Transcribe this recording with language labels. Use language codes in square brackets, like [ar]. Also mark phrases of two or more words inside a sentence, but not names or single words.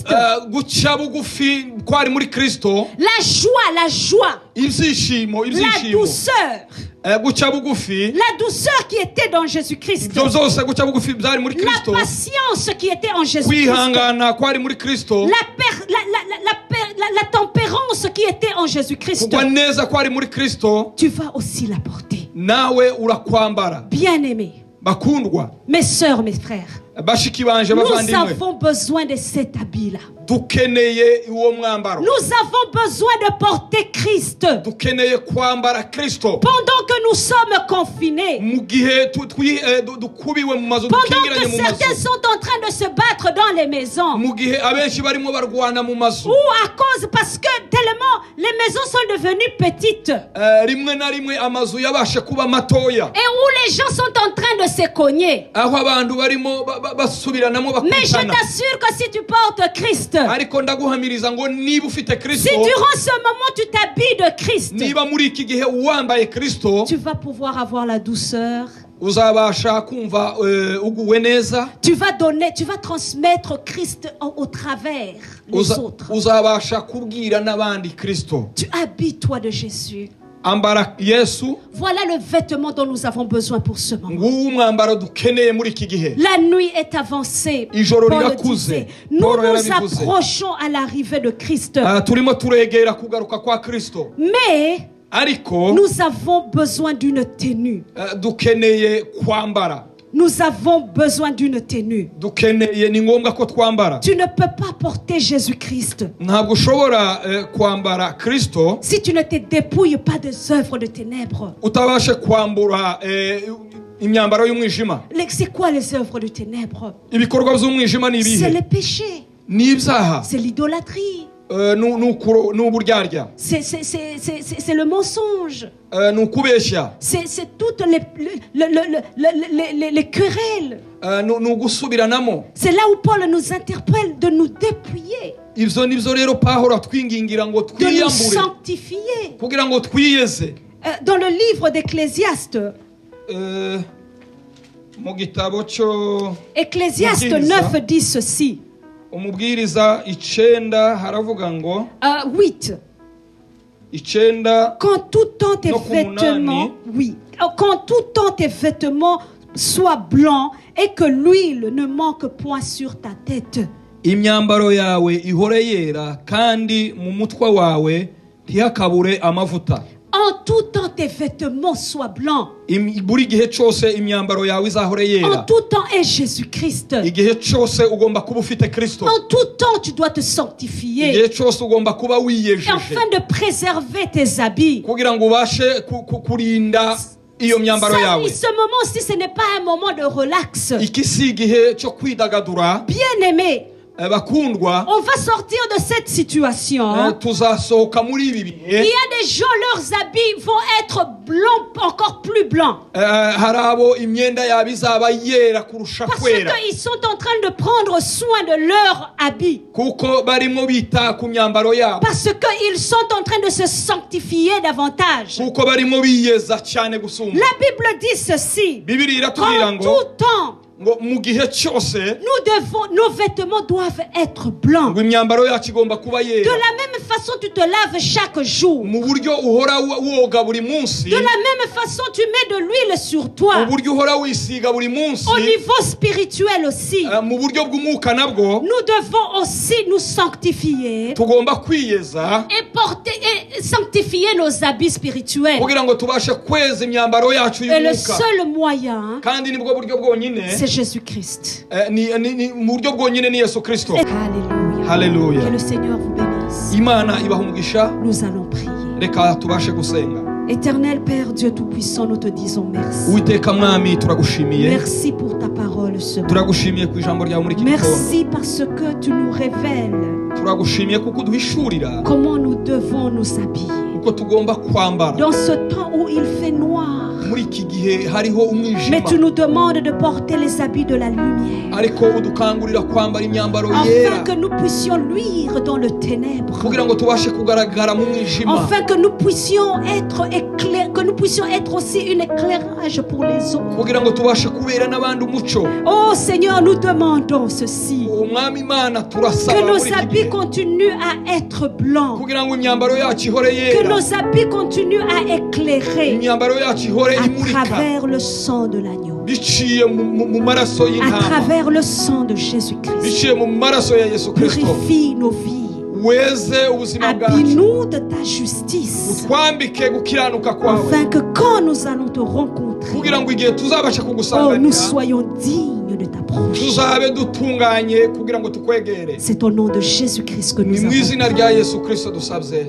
[fr] La joie. La douceur. La douceur qui était dans Jésus-Christ. La patience qui était en Jésus-Christ. la tempérance qui était en Jésus-Christ, [rw] kugwa neza kwari muri Kristo [fr] tu vas aussi la porter. [rw] nawe urakwambara. [fr] Bien-aimés, [rw] Bakundwa, [fr] mes sœurs, mes frères, [rw] bashiki banje [fr] nous [rw] bavandimwe, [fr] avons besoin de cet habit-là. [rw] dukeneye uwo mwambaro. [fr] Nous avons besoin de porter Christ. [rw] Dukeneye kwambara Kristo [fr] Pendant que nous sommes confinés, [rw] mu gihe dukubiwe mu mazu, [fr] pendant [rw] dukingiranye [fr] que [rw] mu [fr] certains [rw] mazu, [fr] sont en train de se battre dans les maisons, [rw] mu gihe abenshi barimo barwana mu mazu, [fr] ou à cause, parce que tellement les maisons sont devenues petites, [rw] rimwe na rimwe amazu yabashe kuba matoya, [fr] et où les gens sont en train de se cogner. [rw] aho abantu barimo basubiranamo [fr] Mais je [rw] bakutana. [fr] t'assure que si tu portes Christ, [rw] Ariko ndaguhamiriza ngo niba ufite Kristo, [fr] si durant ce moment tu t'habilles de Christ, [rw] niba muri iki gihe wambaye Kristo, [fr] tu vas pouvoir avoir la douceur. [rw] uzabasha kumva uguwe neza, [fr] Tu vas transmettre Christ au travers les autres. [rw] uzabasha kubwira n'abandi Kristo. [fr] Tu habilles-toi de Jésus. [rw] Ambara Yesu. [fr] Voilà le vêtement dont nous avons besoin pour ce moment. [rw] Nguwo umwambaro dukeneye muri iki gihe. [fr] La nuit est avancée. [rw] Ijoro [fr] Paul [rw] rirakuze. [fr] disait, nous [rw] Paul [fr] nous [rw] yarabivuze. [fr] approchons à l'arrivée de Christ. [rw] Turimo turegera kugaruka kwa Kristo. [fr] Mais [rw] Ariko [fr] nous avons besoin d'une tenue. [rw] dukeneye kwambara. [fr] Nous avons besoin d'une tenue. [rw] Dukeneye, ni ngombwa ko twambara. [fr] Tu ne peux pas porter Jésus-Christ [rw] Ntabwo ushobora kwambara Kristo [fr] si tu ne te dépouilles pas des œuvres de ténèbres. [rw] utabashe kwambura imyambaro y'umwijima. [fr] C'est quoi les œuvres de ténèbres? [rw] Ibikorwa by'umwijima ni [fr] C'est [rw] ibihe? [fr] les péchés. [rw] Ni ibyaha, [fr] C'est l'idolâtrie. [rw] ni uburyarya, [fr] C'est le mensonge. [rw] ni ukubeshya, [fr] C'est toutes les querelles. [rw] ni ugusubiranamo. [fr] C'est là où Paul nous interpelle de nous dépouiller, [rw] Ibyo nibyo rero Pawulo atwingingira ngo [fr] de nous [rw] twiyambure [fr] sanctifier. [rw] kugira ngo twiyeze. [fr] Dans le livre d'Ecclésiaste, [rw] Mu gitabo cyo [fr] Ecclésiaste [rw] Mubwiriza. [fr] 9 dit ceci. [rw] Umubwiriza 9 haravuga ngo [fr] 8. 9 Quand tout temps tes No, comme vêtements, Nani. oui, quand tout temps tes vêtements soient blancs et que l'huile ne manque point sur ta tête. [rw] imyambaro yawe ihore yera kandi mu mutwe wawe ntihakabure amavuta. [fr] En tout temps tes vêtements soient blancs. [rw] Buri gihe cyose imyambaro yawe izahore [fr] En [rw] yera. [fr] tout temps est Jésus-Christ. [rw] Igihe cyose ugomba kuba ufite Kristo. [fr] En tout temps tu dois te sanctifier [rw] Igihe cyose ugomba kuba wiyejeje [fr] afin de préserver tes habits. [rw] kugira ngo ubashe kurinda iyo myambaro [fr] Ça, [rw] yawe. [fr] ce moment-ci, ce n'est pas un moment de relax. [rw] Iki si igihe cyo kwidagadura. [fr] Bien-aimés, [rw] Bakundwa, [fr] on va sortir de cette situation. [rw] tuzasohoka muri ibi [fr] Il y [rw] bihe. [fr] a des gens, leurs habits vont être blancs, encore plus blancs. [rw] Hari abo imyenda yabo izaba yera kurusha [fr] Parce [rw] kwera [fr] qu'ils sont en train de prendre soin de leurs habits. [rw] kuko barimo bita ku myambaro yabo, [fr] Parce qu'ils sont en train de se sanctifier davantage. [rw] kuko barimo biyeza cyane gusumba. [fr] La Bible dit ceci. [rw] Bibiliya iratubwira [fr] En [rw] ngo [fr] tout temps, [rw] mu gihe cyose [fr] nos vêtements doivent être blancs. [rw] ngo imyambaro yacu igomba kuba [fr] De [rw] yera. [fr] la même façon, tu te laves chaque jour. [rw] Mu buryo uhora woga buri munsi, [fr] De la même façon, tu mets de l'huile sur toi. [rw] mu buryo uhora wisiga buri munsi, [fr] Au niveau spirituel aussi. [rw] mu buryo bw'umwuka nabwo [fr] Nous devons aussi nous sanctifier [rw] tugomba kwiyeza [fr] et sanctifier nos habits spirituels. [rw] kugira ngo tubashe kweza imyambaro yacu [fr] Et le [rw] y'umwuka. [fr] seul moyen, [rw] Kandi nibwo buryo bwonyine, [fr] c'est Jésus-Christ. [rw] mu buryo bwonyine ni Yesu Kristo. [fr] Alléluia. [rw] Haleluya. [fr] Que le Seigneur vous bénisse. [rw] Imana ibaha umugisha. [fr] Nous allons prier. [rw] Reka tubashe gusenga. [fr] Éternel Père Dieu Tout-Puissant, nous te disons merci. [rw] Uwiteka mwami turagushimiye. [fr] Merci pour ta parole ce matin. [rw] Turagushimiye ku ijambo ryawe muri iki gitondo. [fr] Merci parce que tu nous révèles [rw] Turagushimiye kuko uduhishurira [fr] comment nous devons nous habiller. [rw] uko tugomba kwambara. [fr] Dans ce temps où il fait noir, [rw] Muri iki gihe hariho [fr] mais [rw] umwijima, [fr] tu nous demandes de porter les habits de la lumière, [rw] ariko udukangurira kwambara imyambaro yera [fr] afin que nous puissions luire dans le ténèbre, [rw] kugira ngo tubashe kugaragara mu mwijima, [fr] afin que nous puissions être éclairés, que nous puissions être aussi un éclairage pour les autres. [rw] kugira ngo tubashe kubera n'abandi umuco. [fr] Oh Seigneur, nous demandons ceci, [rw] Umwami Imana [fr] que [rw] turasaba muri [fr] nos [rw] iki [fr] habits [rw] gihe [fr] continuent à être blancs, [rw] kugira ngo imyambaro yacu ihore [fr] que [rw] yera, [fr] nos habits continuent à éclairer [rw] imyambaro yacu ihore [fr] à [rw] imurika [fr] travers le sang de l'agneau, [rw] biciye mu maraso [fr] à [rw] y'intama, [fr] travers le sang de Jésus-Christ. [rw] biciye mu maraso ya Yesu Kristo. [fr] Purifie nos vies, [rw] weze ubuzima bwacu, [fr] habille-nous de ta justice, [rw] utwambike gukiranuka kwawe, [fr] afin que quand nous allons te rencontrer, [rw] kugira ngo igihe tuzabasha [fr] oh, nous [rw] kugusanganira [fr] soyons dignes de t'approcher. [rw] tuzabe dutunganye kugira ngo tukwegere. [fr] C'est au nom de Jésus-Christ que [rw] Ni [fr] nous [rw] mu [fr] avons. [rw] izina rya Yesu Kristo dusabye,